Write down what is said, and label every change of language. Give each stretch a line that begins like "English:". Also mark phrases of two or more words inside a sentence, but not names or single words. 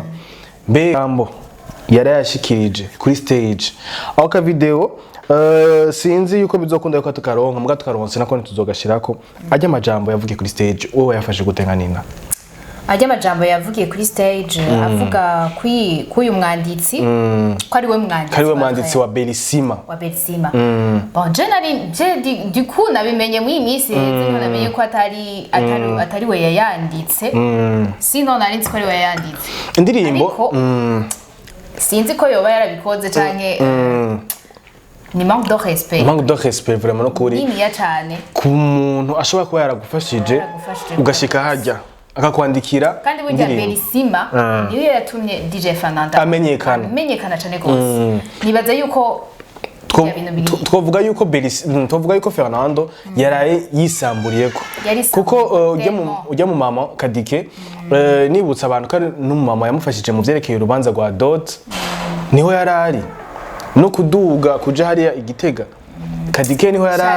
Rundi: Mbega yarayashikirije kuri stage aho ka video sinzi yuko bizokunda yuko tukaronka muga tukaronse nako ntuzogashirako ajya amajambo yavugiye kuri stage wowe yafashe gutenga Nina. Ajya amajambo yavugiye kuri stage avuga kuyu mwanditsi ko ari we mwanditsi wa Bellissima
French: bon je du coup
Rundi: nabimenye mu imisi heze namenye ko atari we yayanditse sino nari nzi ko ari we yayanditse indirimbo sinzi ko yoba yarabikoze canke ni
French: manque de respect
Rundi: vraiment no kuri niniya cyane ku muntu ashobora kuba yaragufashije ugashika hajya akakwandikira kandi burya Bellissima niyo yatumye DJ Fernando amenyekana cyane gose. Nibaza yuko twovuga yuko Fernando yaraye yisamburiyeko kuko ujya mu mama Kadike nibutsa abantu ko n'umumama yamufashije mu vyerekeye urubanza rwa Dot niho yarari no kuduga kuja hariya Igitega Kadike niho yarari.